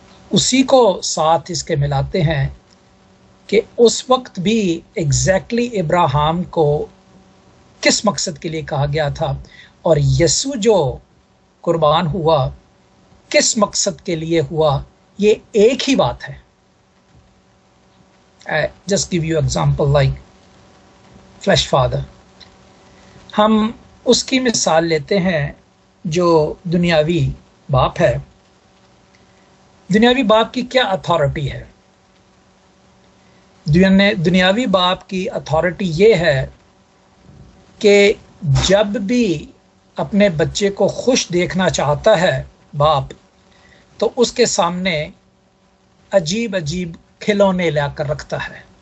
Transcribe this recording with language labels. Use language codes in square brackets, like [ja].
[ur] اسی کو ساتھ اس کے ملاتے ہیں کہ اس وقت بھی ایگزیکٹلی ابراہیم کو کس مقصد کے لیے کہا گیا تھا، اور یسوع جو قربان ہوا کس مقصد کے لیے ہوا، یہ ایک ہی بات ہے. [en] Just give you example like flesh father. [ur] ہم اس کی مثال لیتے ہیں جو دنیاوی باپ ہے. دنیاوی باپ کی کیا اتھارٹی ہے؟ دنیاوی باپ کی اتھارٹی یہ ہے کہ جب بھی اپنے بچے کو خوش دیکھنا چاہتا ہے باپ، تو اس کے سامنے عجیب عجیب کھلونے لا کر رکھتا ہے.